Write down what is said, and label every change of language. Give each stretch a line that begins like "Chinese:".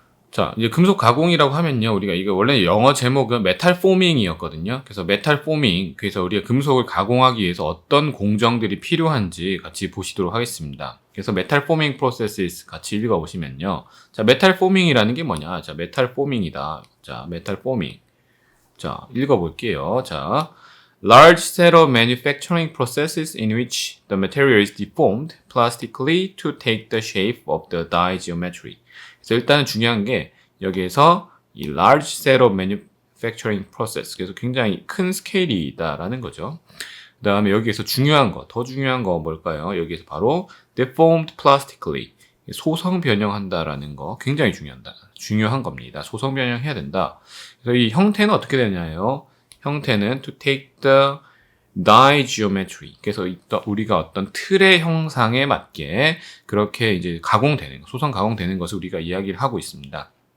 Korean: 자, 이제 금속 가공이라고 하면요. 우리가 이거 원래 영어 제목은 메탈 포밍이었거든요. 그래서 메탈 포밍, 그래서 우리가 금속을 가공하기 위해서 어떤 공정들이 필요한지 같이 보시도록 하겠습니다. 그래서 메탈 포밍 프로세스 같이 읽어보시면요. 자, 메탈 포밍이라는 게 뭐냐? 자, 메탈 포밍이다. 자, 메탈 포밍. 자, 읽어볼게요.
English: 자, large set of manufacturing processes in which the material is deformed plastically to take the shape of the die geometry.
Korean: 그래서 일단은 중요한 게 여기에서 이
English: large set of manufacturing process,
Korean: 그래서 굉장히 큰 스케일이다라는 거죠. 그 다음에 여기에서 중요한 거, 더 중요한 거 뭘까요? 여기에서 바로
English: deformed plastically,
Korean: 소성 변형한다라는 거 굉장히 중요한 겁니다. 소성 변형해야 된다. 그래서 이 형태는 어떻게 되냐요? 형태는
English: to take the die geometry.
Korean: 그래서 우리가 어떤 틀의 형상에 맞게 그렇게 이제 가공되는 거, 소성 가공되는 것을 우리가 이야기를 하고 있습니다.